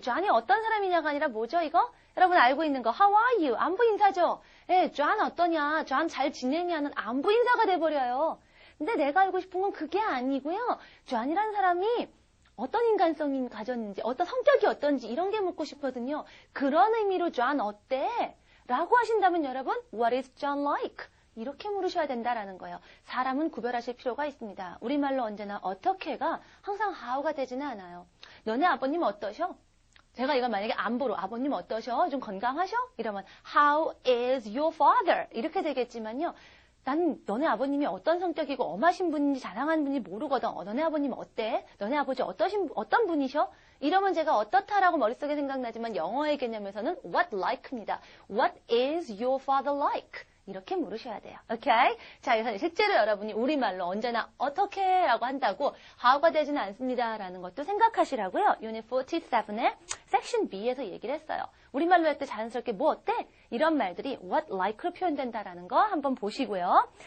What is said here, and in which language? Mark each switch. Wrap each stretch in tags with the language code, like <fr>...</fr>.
<ko>John이 어떤 사람이냐가 아니라 뭐죠 이거? 여러분 알고 있는 거</ko> <en>How are you?</en> <ko>안부 인사죠. 예, John 어떠냐? John 잘 지내냐는 안부 인사가 돼버려요. 근데 내가 알고 싶은 건 그게 아니고요. John이라는 사람이 어떤 인간성이 가졌는지, 어떤 성격이 어떤지 이런 게 묻고 싶거든요. 그런 의미로 John 어때? 라고 하신다면 여러분,</ko> <en>What is John like?</en> <ko>이렇게 물으셔야 된다라는 거예요. 사람은 구별하실 필요가 있습니다. 우리말로 언제나 어떻게가 항상 how가 되지는 않아요. 너네 아버님 어떠셔? 제가 이걸 만약에 안보로 아버님 어떠셔? 좀 건강하셔?</ko> <en>이러면 How is your father?</en> <ko>이렇게 되겠지만요. 난 너네 아버님이 어떤 성격이고 엄하신 분인지 자상한 분인지 모르거든. 너네 아버님 어때? 너네 아버지 어떤 분이셔? 이러면 제가 어떻다라고 머릿속에 생각나지만 영어의 개념에서는 what like입니다.</ko> <en>What is your father like?</en> <ko>이렇게 물으셔야 돼요. 오케이? 자, 그래서 실제로 여러분이 우리말로 언제나 어떻게 라고 한다고 how가 되지는 않습니다. 라는 것도 생각하시라고요. Unit 47의 Section B에서 얘기를 했어요. 우리말로 할 때 자연스럽게 뭐 어때? 이런 말들이 what like로 표현된다라는 거 한번 보시고요.</ko>